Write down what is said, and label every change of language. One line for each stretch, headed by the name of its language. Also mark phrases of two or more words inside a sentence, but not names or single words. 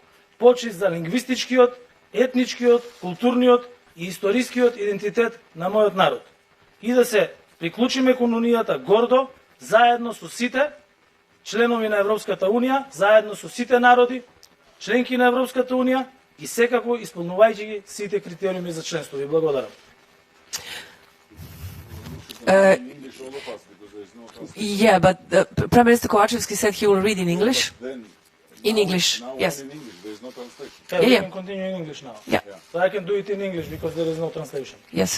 Macedonian: Почит за лингвистичкиот, етничкиот, културниот и историскиот идентитет на мојот народ. И да се приклучиме кон Унијата гордо, заедно со сите членови на Европската Унија, заедно со сите народи, членки на Европската Унија и секако исполнувајќи ги сите критериуми за членство. Ви благодарам.
English: Yeah, but Prime Minister Kovacevski said he will read in English. In English, yes. Okay, we can continue in English now. Yeah. So I can do it in English because there is no translation. Yes.